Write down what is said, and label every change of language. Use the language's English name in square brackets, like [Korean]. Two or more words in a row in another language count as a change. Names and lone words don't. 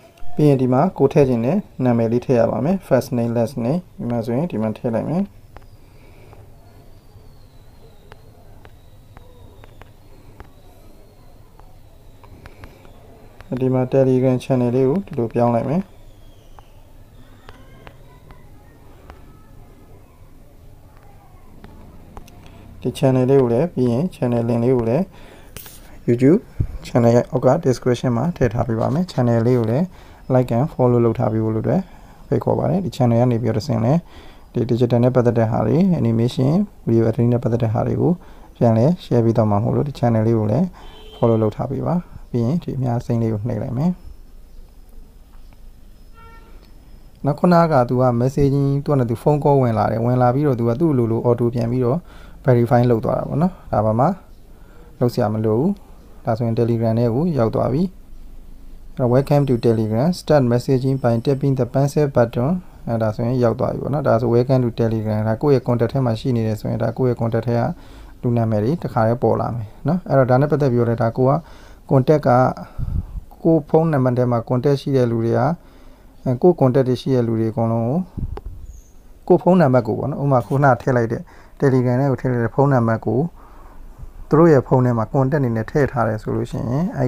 [Burmese] ပြီးရင်ဒီမှာကိုထည့်ခြင်းနဲ့နာမည်လေးထည့်ရပါမယ် [English] first name last name [Burmese] ဒီမှာဆိုရင်ဒီမှာထည့်လိုက်မယ်ဒီမှာ Telegram channel လေးကိုဒီလိုပြောင်းလိုက်မယ် ဒီ channel လေးကိုလည်းပြီးရင် [English] channel link [Burmese] လေးကိုလည်း YouTube channel ရဲ့အောက်က description မှာထည့်ထားပေးပါမယ် channel လေးကိုလည်း [English] like and follow [Burmese] လုပ်ထားပေးဖို့လို့အတွက်ဖိတ်ခေါ်ပါတယ်ဒီ channel ကနေပြီးတော့ဆင်းလဲဒီ digital နဲ့ပတ်သက်တဲ့ဟာတွေ [English] animation video editing [Burmese] နဲ့ပတ်သက်တဲ့ဟာတွေကိုပြန်လဲ share ပေးတော့မှာမဟုတ်လို့ဒီ channel လေးကိုလည်း follow လုပ်ထားပေးပါပြီးရင်ဒီအများစိမ့်လေးကိုနှိပ်လိုက်မယ်နောက်ခုနကသူက messaging သူကလည်းသူ [English] phone call [Burmese] ဝင်လာတယ်ဝင်လာပြီးတော့သူကသူ့လို auto ပြန်ပြီးတော့ verify လုပ်သွားတာပေါ့နော်ဒါပါမှလုပ်စရာမလိုဘူးဒါဆိုရင် Telegram နဲ့ကိုရောက်သွားပြီ [English] Welcome to Telegram start messaging by tapping the pencil button [Burmese] ဒါဆိုရင်ရောက်သွားပြီပေါ့နော်ဒါဆို [English] Welcome to Telegram [Burmese] ဒါကိုယ့်ရဲ့ contact ထဲမှာရှိနေတယ်ဆိုရင်ဒါကိုယ့်ရဲ့ contact ထဲကလူနာမည်တွေတခါရဲပေါ်လာမယ်နော်အဲ့တော့ဒါနဲ့ပတ်သက်ပြီးတော့ဒါကိုက contact ကကို ဖုန်းနံပါတ်ထဲမှာ contact ရှိတဲ့လူတွေကကို contact တွေရှိတဲ့လူတွေအကုန်လုံးကိုဖုန်းနံပါတ်ကိုပေါ့နော်ဥပမာခုနထည့်လိုက်တဲ့ Telegram နဲ့ကိုထည့်လိုက်တဲ့ဖုန်းနံပါတ်ကိုသူတို့ရဲ့ဖုန်းထဲမှာ contact နေနဲ့ထည့်ထားတယ်ဆိုလို့ရှိရင်အဲ